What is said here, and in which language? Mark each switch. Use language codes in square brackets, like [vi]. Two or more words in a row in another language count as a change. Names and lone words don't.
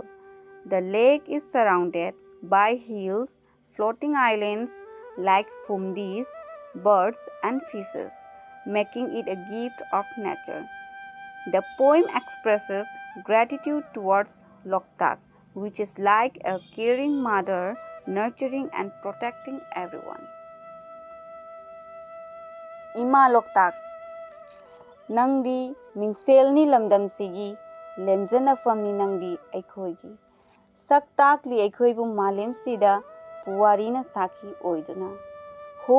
[en] The lake is surrounded by hills, floating islands like fumdis, birds, and fishes, making it a gift of nature. The poem expresses gratitude towards Loktak, which is like a caring mother, nurturing and protecting everyone. [mni] Ima Loktak Nangdi Mingselni Lamdamsigi Lemjana Famni Nangdi Aikhoigi Saktakli Aikhoibu Malem Sida Puwarina Saki Oiduna Ho